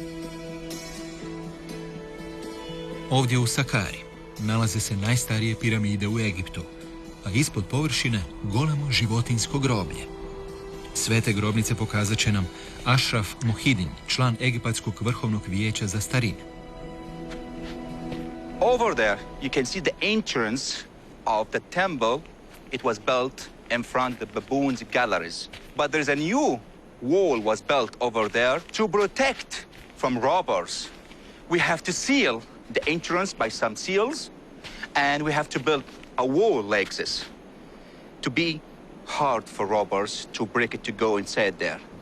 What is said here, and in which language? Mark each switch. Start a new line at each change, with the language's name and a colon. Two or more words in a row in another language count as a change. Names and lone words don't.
Croatian: Ovdje u Sakari nalaze se najstarije piramide u Egiptu, a ispod površine golemo životinjsko groblje. Sve te grobnice pokazat će nam Ashraf Mohidin, član Egipatskog vrhovnog vijeća za starine.
English: Over there, you can see the entrance of the temple. It was built in front of the Baboon's galleries. But there's a new wall was built over there to protect from robbers. We have to seal the entrance by some seals, and we have to build a wall like this to be hard for robbers to break it to go inside there.